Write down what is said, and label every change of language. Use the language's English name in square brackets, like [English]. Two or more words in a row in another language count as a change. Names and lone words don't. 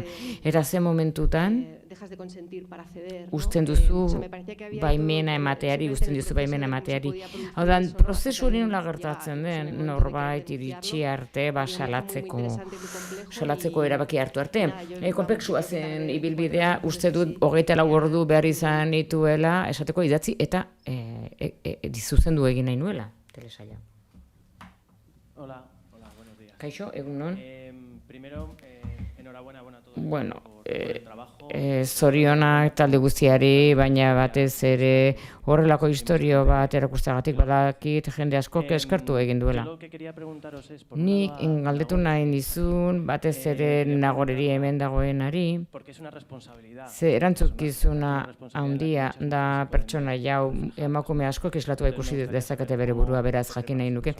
[Basque] Eta ze momentutan usten duzu baimena emateari, Hau da, prozesu hori nola gertatzen den, norbait iritsi arte, salatzeko erabaki hartu arte. Konplexua zen ibilbidea, uste dut 24 ordu behar izan nituela, esateko idatzi, eta zuzendu egin nahi nuela, telesaila. [Spanish] Hola, buenos días. [Basque] Kaixo, egun non? [Spanish] Primero, enhorabuena a todos. [Basque] Bueno, zorionak talde guztiari, baina batez ere horrelako historio bat erakusteagatik badakit jende askok eskertu egin duela. Nik galdetu nahi nizun, batez ere nagoreri hemen dagoenari, ze erantzukizuna handia da pertsona jau emakume askok islatua ikusi dezakete bere burua, beraz jakin nahi nuke.